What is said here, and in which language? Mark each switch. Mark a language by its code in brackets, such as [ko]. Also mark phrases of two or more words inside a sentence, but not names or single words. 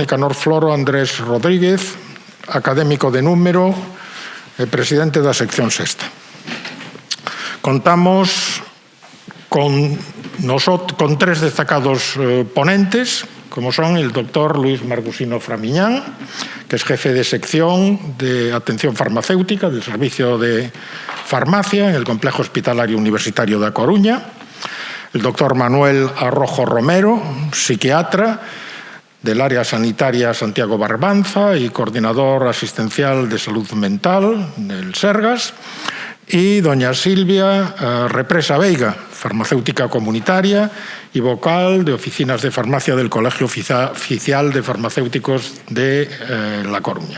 [gl] Nicanor Floro Andrés Rodríguez, académico de número e presidente da sección sexta. [es] Contamos con tres destacados ponentes, como son el doctor Luis Margusino Framiñán, que es jefe de sección de atención farmacéutica del Servicio de Farmacia en el Complejo Hospitalario Universitario da Coruña, el doctor Manuel Arrojo Romero, psiquiatra del área sanitaria Santiago Barbanza y coordinador asistencial de salud mental del Sergas, y doña Silvia Represa Veiga, farmacéutica comunitaria y vocal de oficinas de farmacia del Colegio Oficial de Farmacéuticos de La Coruña.